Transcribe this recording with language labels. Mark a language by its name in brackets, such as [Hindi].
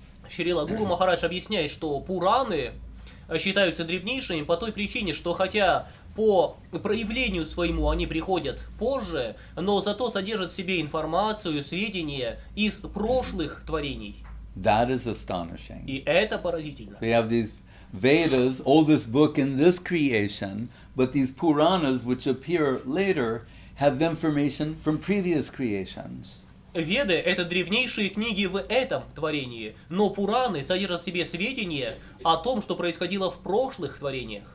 [Russian] Шрила Гуру Махарадж объясняет, что Пураны считаются древнейшими по той причине, что хотя по проявлению своему они приходят позже, но зато содержат в себе информацию, сведения из прошлых творений. [English] That is astonishing. [Russian] И это поразительно. [English] So you have these Vedas, oldest book in this creation, but these Puranas, which appear later, have information from previous creations. [Russian] Веды — это древнейшие книги в этом творении, но Пураны содержат в себе сведения о том, что происходило в прошлых творениях.